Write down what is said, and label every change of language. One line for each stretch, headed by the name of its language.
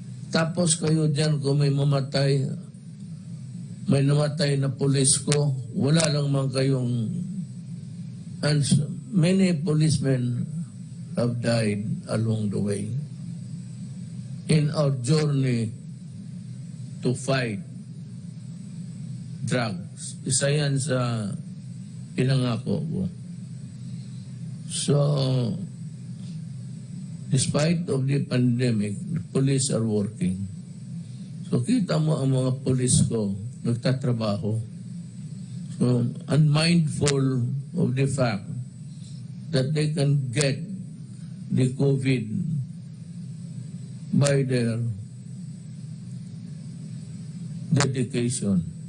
Filipino: Tapos kayo dyan, kung may mamatay, may namatay na pulis ko, wala lang man kayong,
English: and many policemen have died along the way in our journey to fight drugs.
Filipino: Isa yan sa pinangako ko.
English: So, despite of the pandemic, the police are working.
Filipino: So, kita mo ang mga police ko, nagtatrabaho.
English: So, unmindful of the fact that they can get the COVID by their dedication.